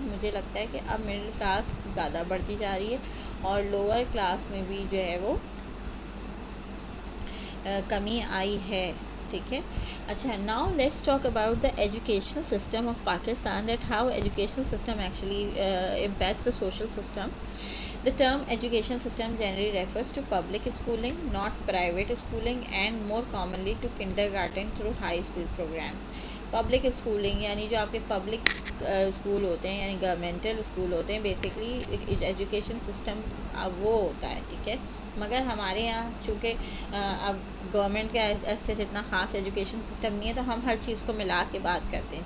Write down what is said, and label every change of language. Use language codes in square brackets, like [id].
[ur] مجھے لگتا ہے کہ اب مڈل کلاس زیادہ بڑھتی جا رہی ہے اور لوور کلاس میں بھی جو ہے وہ کمی آئی ہے. ٹھیک ہے. [en] اچھا, now let's talk about the educational system of Pakistan, that how educational system actually impacts the social system. The term education system generally refers to public schooling, not private schooling, and more commonly to kindergarten through high school program. [ur] Public schooling یعنی جو آپ کے public school ہوتے ہیں, یعنی governmental school ہوتے ہیں, basically education system وہ ہوتا ہے. ٹھیک ہے. مگر ہمارے یہاں چونکہ اب گورنمنٹ کا ایسے اتنا خاص ایجوکیشن سسٹم نہیں ہے, تو ہم ہر چیز کو ملا کے بات کرتے ہیں.